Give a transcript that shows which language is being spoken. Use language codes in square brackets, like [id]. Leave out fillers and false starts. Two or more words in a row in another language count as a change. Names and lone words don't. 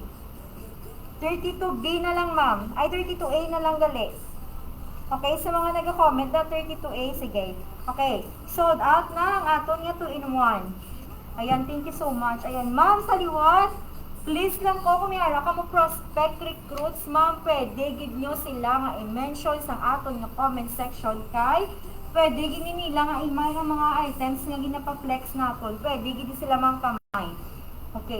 [hil] 32B na lang, ma'am. Ay, 32A na lang gali. Okay, sa mga nag-comment na 32A, sige. Okay, sold out na ang aton nga 2-in-1. [en] Ayan, thank you so much. [hil] Ayan, ma'am, sa liwat, please lang ko, kung mayara ka mo [en] prospect recruits, [hil] ma'am, pwede, give nyo sila nga i-mention sa aton nga [en] comment section [hil] kay pwede gini nila nga imay ng mga items nga ginapa-flex naton. Pwede gini sila mang kamay. Okay.